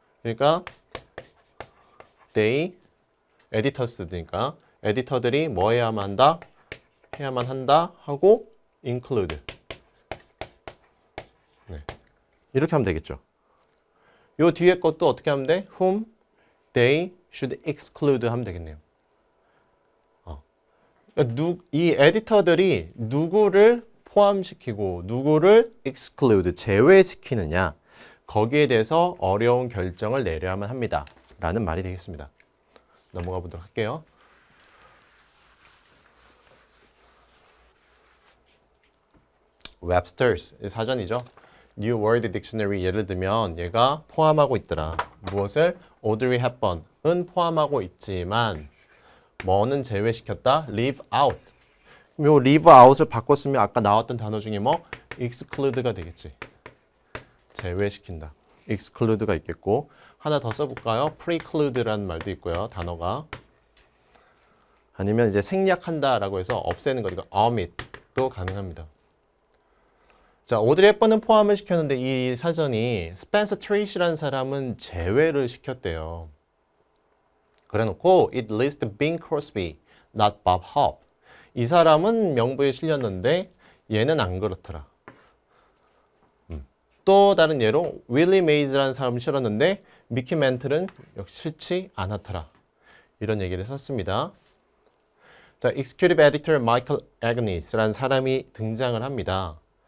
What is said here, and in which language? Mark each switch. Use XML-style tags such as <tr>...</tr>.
<ko>그러니까</ko> <en>they editors</en> <ko>니까 에디터들이 뭐 해야만 한다? 해야만 한다 하고 include 네. 이렇게 하면 되겠죠. 요 뒤에 것도 어떻게 하면 돼?</ko> <en>whom they should exclude</en> <ko>하면 되겠네요. 그러니까 이 에디터들이 누구를 포함시키고 누구를 exclude, 제외시키느냐 거기에 대해서 어려운 결정을 내려야만 합니다. 라는 말이 되겠습니다. 넘어가 보도록 할게요. Webster's 사전이죠. New World Dictionary 예를 들면 얘가 포함하고 있더라. 무엇을? Audrey Hepburn은 포함하고 있지만 뭐는 제외시켰다?</ko> <en>Leave out.</en> <ko>요 leave out을 바꿨으면 아까 나왔던 단어 중에 뭐? exclude가 되겠지. 제외시킨다. exclude가 있겠고 하나 더 써볼까요? preclude라는 말도 있고요. 단어가. 아니면 이제 생략한다라고 해서 없애는 거니까 omit도 가능합니다. 자, 오드리 헵번은 포함을 시켰는데 이 사전이 스펜서 트레이시라는 사람은 제외를 시켰대요. 그래놓고</ko> <en>it lists Bing Crosby, not Bob Hope.</en> <ko>이 사람은 명부에 실렸는데 얘는 안 그렇더라. 또 다른 예로 윌리 메이즈라는 사람을 실었는데 미키 멘틀은 역시 싫지 않았더라. 이런 얘기를 썼습니다. 자, Executive Editor Michael Agnes라는 사람이 등장을 합니다.</ko>